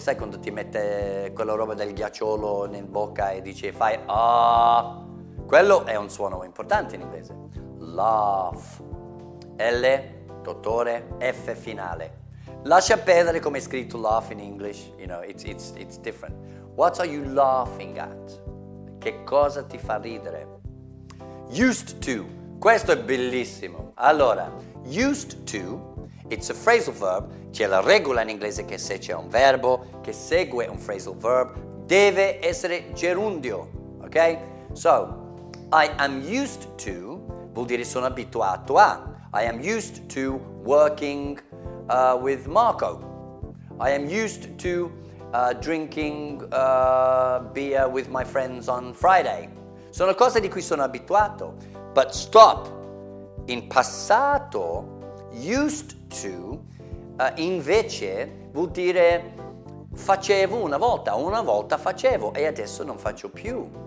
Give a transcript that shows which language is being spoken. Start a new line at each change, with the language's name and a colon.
Italian: Sai quando ti mette quella roba del ghiacciolo nel bocca e dice fai ah? Quello è un suono importante in inglese. Laugh. L, dottore, F finale. Lascia perdere come è scritto laugh
English: in English, you know, it's different. What are you laughing at?
Italian: Che cosa ti fa ridere? Used to. Questo è bellissimo. Allora, used to,
English: it's a phrasal verb.
Italian: C'è la regola in inglese che se c'è un verbo che segue un phrasal verb, deve essere gerundio. Ok?
English: So, I am used to
Italian: vuol dire sono abituato a.
English: I am used to working with Marco. I am used to drinking beer with my friends on Friday.
Italian: Sono cose di cui sono abituato.
English: But stop.
Italian: In passato, used to, invece, vuol dire facevo una volta facevo e adesso non faccio più.